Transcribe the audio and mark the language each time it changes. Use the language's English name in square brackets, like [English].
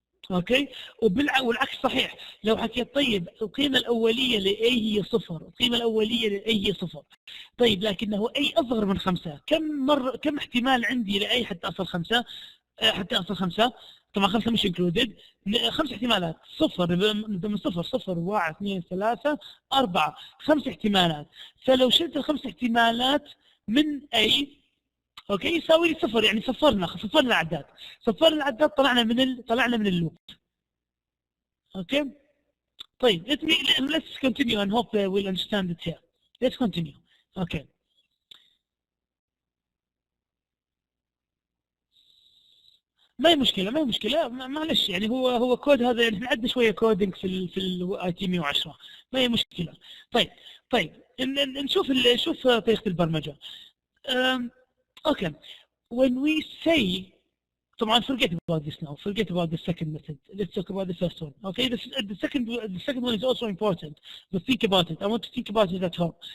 [Arabic] اوكي والعكس صحيح. لو حكيت طيب القيمه الاوليه ل A هي 0، القيمه الاوليه ل A هي 0، طيب لكنه A اصغر من 5، كم احتمال عندي ل A حتى اصل 5؟ طبعا 5 مش انكلودد. 5 احتمالات. 0 نبدا من 0 1 2 3 4 5 احتمالات. فلو شلت ال5 احتمالات من A اوكي يساوي لي 0، يعني صفرنا العداد. طلعنا من اللوب. اوكي طيب [English] let's continue and hope we'll understand it here. Let's continue. [Arabic] اوكي ما هي مشكله معلش، يعني هو كود هذا، يعني احنا عندنا شويه كودينج في ال IT 110، ما هي مشكله. طيب نشوف طريقه البرمجه. [English] Okay, when we say طبعا forget about this now. Forget about the second method. Let's talk about the first one. Okay, the second one is also important, but think about it. I want to think about it at home.